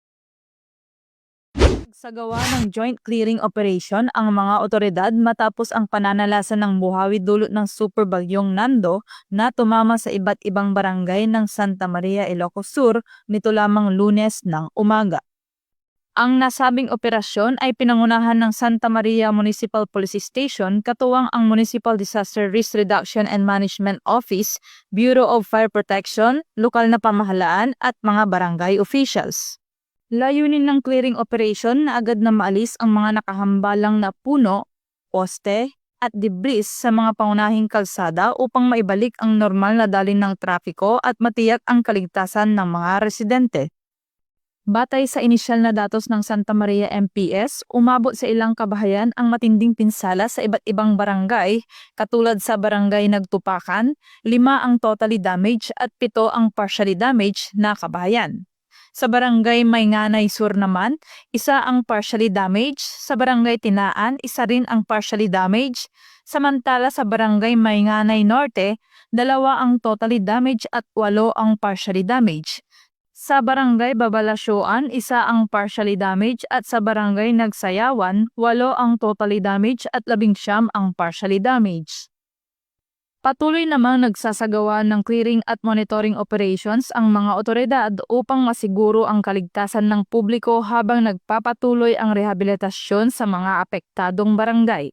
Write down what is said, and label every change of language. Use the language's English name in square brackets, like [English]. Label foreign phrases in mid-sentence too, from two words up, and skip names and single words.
[Filipino] Nagsagawa ng [English] joint clearing operation [Filipino] ang mga otoridad matapos ang pananalasa ng buhawi dulot ng super bagyong Nando na tumama sa iba't ibang barangay ng Santa Maria, Ilocos Sur nito lamang Lunes ng umaga. Ang nasabing operasyon ay pinangunahan ng Santa Maria Municipal Police Station katuwang ang Municipal Disaster Risk Reduction and Management Office, Bureau of Fire Protection, lokal na pamahalaan at mga barangay officials. Layunin ng [English] clearing operation [Filipino] na agad na maalis ang mga nakahambalang na puno, poste at debris sa mga pangunahing kalsada upang maibalik ang normal na daloy ng trapiko at matiyak ang kaligtasan ng mga residente. Batay sa inisyal na datos ng Santa Maria MPS, umabot sa ilang kabahayan ang matinding pinsala sa iba't ibang barangay, katulad sa barangay Nagtupakan, 5 ang [English] totally damaged [Filipino] at 7 ang [English] partially damaged [Filipino] na kabahayan. Sa barangay Maynganay Sur naman, 1 ang [English] partially damaged, [Filipino] sa barangay Tinaan, 1 rin ang [English] partially damaged, [Filipino] samantala sa barangay Maynganay Norte, 2 ang [English] totally damaged [Filipino] at 8 ang [English] partially damaged. [Filipino] Sa barangay Babalasyoan, 1 ang [English] partially damaged [Filipino] at sa barangay Nagsayawan, 8 ang [English] totally damaged [Filipino] at 11 ang [English] partially damaged. [Filipino] Patuloy namang nagsasagawa ng clearing at [English] monitoring operations [Filipino] ang mga otoridad upang masiguro ang kaligtasan ng publiko habang nagpapatuloy ang rehabilitasyon sa mga apektadong barangay.